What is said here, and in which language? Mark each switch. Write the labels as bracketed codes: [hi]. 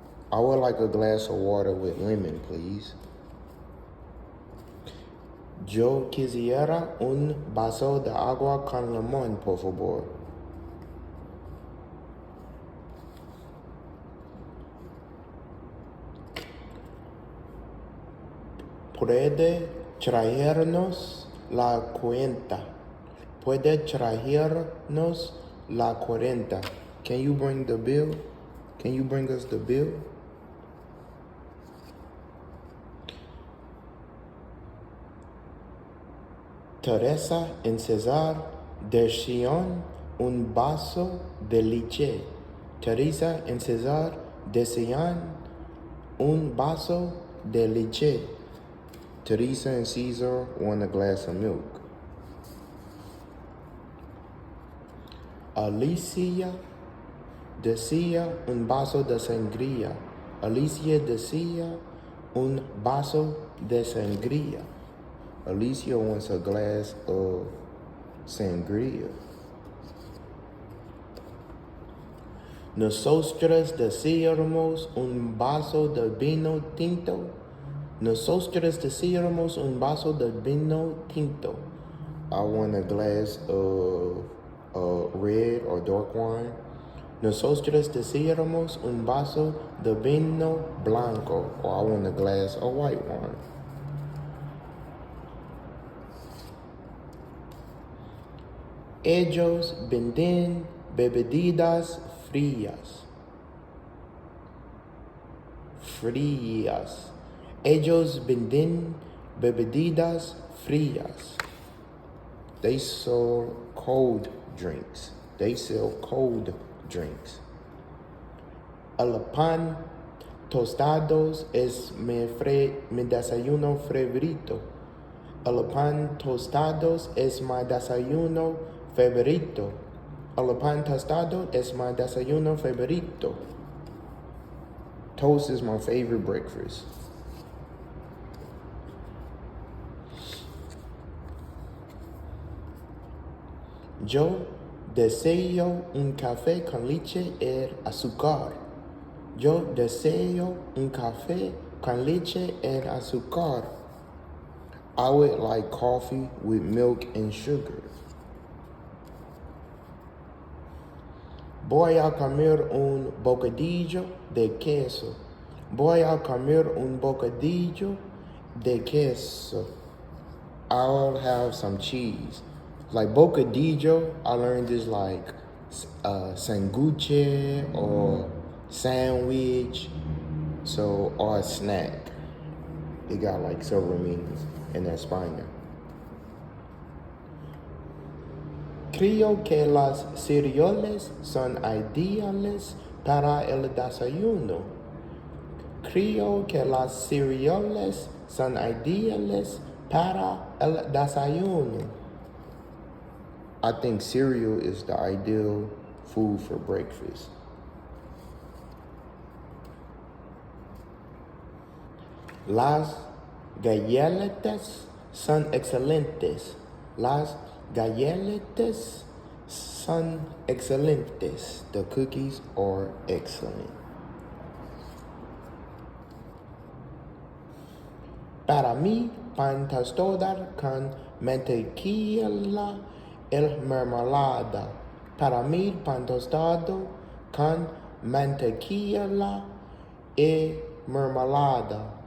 [en] I would like a glass of water with lemon, please. [es] Yo quisiera un vaso de agua con limón, por favor. Puede traernos la cuenta. Puede traernos la cuenta. [en] Can you bring the bill? Can you bring us the bill? [es] Teresa y César desean un vaso de leche. Teresa y César desean un vaso de leche. [en] Teresa and Caesar want a glass of milk. [es] Alicia desea un vaso de sangría. Alicia desea un vaso de sangría. [en] Alicia wants a glass of sangria. [es] Nosotros deseamos un vaso de vino tinto. Nosotros deseamos un vaso de vino tinto. [en] I want a glass of red or dark wine. [es] Nosotros deseamos un vaso de vino blanco, [en] or I want a glass of white wine. [es] Ellos venden bebidas frías. Frías. Ellos venden bebidas frías. [en] They sell cold drinks. They sell cold drinks. [es] El pan tostados es mi desayuno favorito. El pan tostados es mi desayuno favorito. El pan tostado es mi desayuno favorito. [en] Toast is my favorite breakfast. [es] Yo deseo un café con leche y azúcar. Yo deseo un café con leche y azúcar. [en] I would like coffee with milk and sugar. [es] Voy a comer un bocadillo de queso. Voy a comer un bocadillo de queso. [en] I'll have some cheese. Like bocadillo, I learned is like sanguche or sandwich, so or a snack. It got like several meanings in España. [es] Creo que las cereales son ideales para el desayuno. Creo que las cereales son ideales para el desayuno. [en] I think cereal is the ideal food for breakfast. [es] Las galletas son excelentes. Las galletas son excelentes. [en] The cookies are excellent. [es] Para mí, pan tostado con mantequilla y mermelada. Para mí, pan tostado con mantequilla y mermelada.